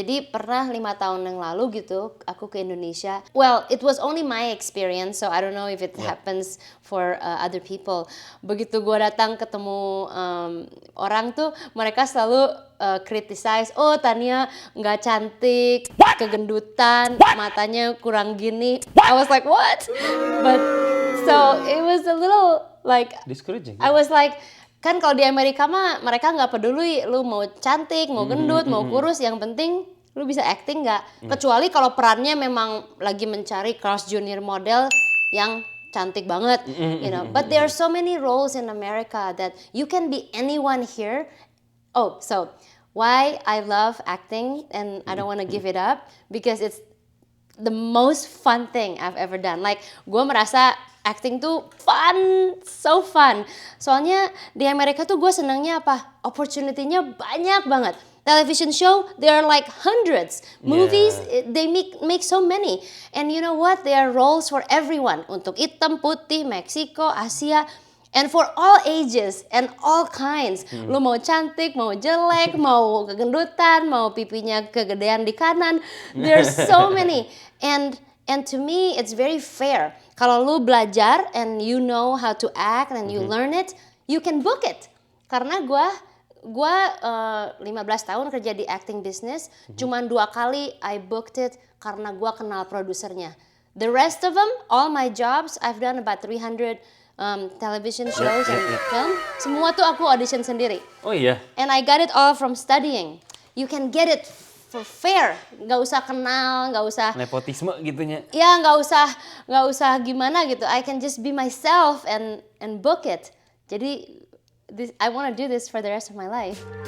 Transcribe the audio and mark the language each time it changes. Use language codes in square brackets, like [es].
[id] Jadi pernah 5 tahun yang lalu gitu, aku ke Indonesia. [en] Well, it was only my experience, so I don't know if it happens for other people. [id] Begitu gue datang ketemu orang tuh, mereka selalu criticize, oh Tania nggak cantik, kegendutan, matanya kurang gini. [en] I was like, what? But so it was a little like, Discouraging. I was like, [id] kan kalau di Amerika mah mereka nggak peduli lu mau cantik, mau gendut, mau kurus, yang penting lu bisa acting nggak. Kecuali kalau perannya memang lagi mencari Carl's Junior model yang cantik banget, you know. [en] But there are so many roles in America that you can be anyone here. Oh, so why I love acting and I don't want to give it up because it's the most fun thing I've ever done. [id] Like, gue merasa acting tuh fun, so fun. Soalnya di Amerika tuh gue senangnya apa? Opportunity-nya banyak banget. [en] Television show, there are like hundreds. Movies, they make so many. And you know what? There are roles for everyone. [id] Untuk hitam, putih, Meksiko, Asia. [en] And for all ages and all kinds. [id] Lu mau cantik, mau jelek, mau kegendutan, mau pipinya kegedean di kanan. [en] There's so many. And to me, it's very fair. [id] Kalau lu belajar [en] and you know how to act and you learn it, you can book it. [id] Karena gue 15 tahun kerja di acting business, cuman 2 kali [en] I booked it [id] karena gue kenal produsernya. [en] The rest of them, all my jobs, I've done about 300 television shows and film. [id] Semua tuh aku audition sendiri. Oh iya? [en] And I got it all from studying. You can get it for fair, [id] nggak usah kenal, nggak usah Nepotisme gitunya. ya nggak usah gimana gitu. [en] I can just be myself and book it. [id] Jadi [en] I want to do this for the rest of my life.